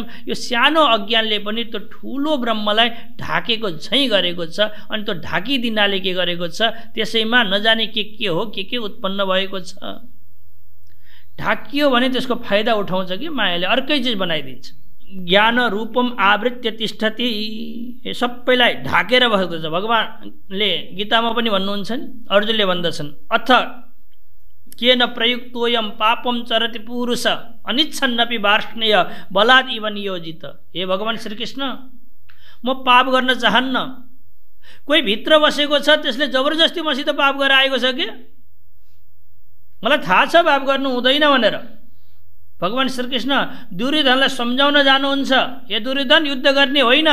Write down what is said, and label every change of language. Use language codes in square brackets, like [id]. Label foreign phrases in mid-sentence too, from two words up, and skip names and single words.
[ne] यो सानो अज्ञानले पनि त्यो ठुलो ब्रह्मलाई ढाकेको झैँ गरेको छ। अनि त्यो ढाकिदिनाले के गरेको छ? त्यसैमा नजाने के हो, के उत्पन्न भएको छ। ढाकियो भने त्यसको फाइदा उठाउँछ कि मायाले, अर्कै चिज बनाइदिन्छ। [sa] ज्ञान रूपम आवृत्य तिष्ठति, [ne] सबैलाई ढाकेर बसेको छ। भगवानले गीतामा पनि भन्नुहुन्छ नि, अर्जुनले भन्दछन्, [sa] अथ केन प्रयुक्तोयम पापम चरति पुरुष अनिच्छन्नपि वार्ष्णेय बलात् इव नियोजित। [ne] हे भगवान श्रीकृष्ण, म पाप गर्न चाहन्न। कोही भित्र बसेको छ, त्यसले जबरजस्ती मसित पाप गरेर आएको छ कि? मलाई थाहा छ पाप गर्नु हुँदैन भनेर। भगवान श्रीकृष्ण दुर्योधनलाई सम्झाउन जानुहुन्छ, हे दुर्योधन, युद्ध गर्ने होइन।